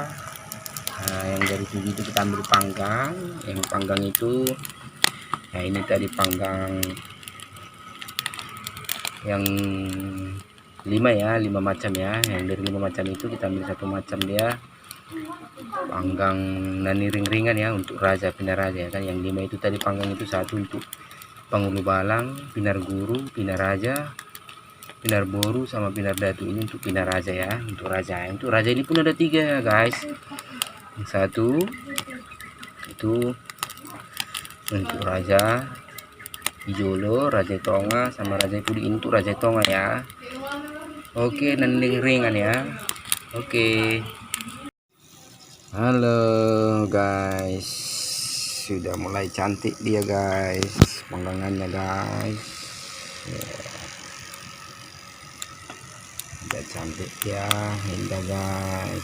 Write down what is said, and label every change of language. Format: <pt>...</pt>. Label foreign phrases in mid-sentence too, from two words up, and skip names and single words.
<id>Nah, yang dari 7 itu kita ambil panggang. Yang panggang itu, nah ini tadi panggang yang 5 ya, 5 macam ya. Yang dari 5 macam itu kita ambil 1 macam dia panggang nani ring-ringan ya, untuk raja pinar raja ya kan. Yang 5 itu tadi panggang itu 1 untuk Pangulu Balang, Pinar Guru, Pinar Raja, Pinar Boru, sama Pinar Datu. Ini untuk Pinar Raja ya, untuk raja. Untuk raja ini pun ada 3 ya guys. Yang 1 itu untuk raja Ijolo, raja Tonga, sama raja Pudi. Ini untuk raja Tonga ya. Oke, dan ringan ya. Oke. Halo guys, sudah mulai cantik dia guys, panggangannya guys. Udah cantik ya, indah guys.</id>